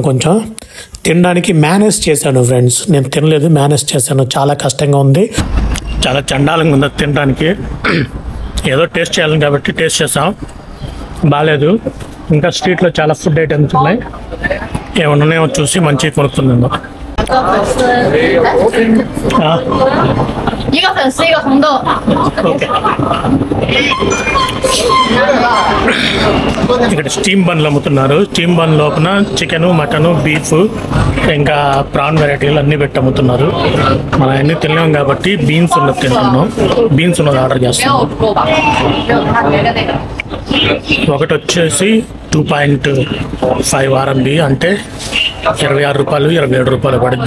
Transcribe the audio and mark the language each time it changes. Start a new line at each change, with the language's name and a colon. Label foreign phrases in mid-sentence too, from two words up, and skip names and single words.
Telugu: కొంచెం తినడానికి మేనేజ్ చేశాను ఫ్రెండ్స్. నేను తినలేదు, మేనేజ్ చేశాను. చాలా కష్టంగా ఉంది, చాలా చండాలంగా ఉంది తినడానికి. ఏదో టేస్ట్ చేయాలని కాబట్టి టేస్ట్ చేసాం, బాగాలేదు. ఇంకా స్ట్రీట్లో చాలా
English: food items
Telugu: ఉన్నాయి, ఏమన్నాయో చూసి మంచిగా కొనుక్కుందాం.
Chinese: 一个粉丝，一个红豆。
Telugu: ఇక్కడ స్టీమ్ బండ్లు అమ్ముతున్నారు. స్టీమ్ బండ్ లోపల చికెన్, మటన్, బీఫ్, ఇంకా ప్రాన్ వెరైటీలు అన్నీ పెట్టి అమ్ముతున్నారు. మనం అన్నీ తినలేము కాబట్టి బీన్స్ ఉన్నది తింటున్నాం. బీన్స్ ఉన్నది ఆర్డర్ చేస్తున్నాం. ఒకటి వచ్చేసి 2.5 RMB అంటే 26 రూపాయలు, 27 రూపాయలు పడుద్ది.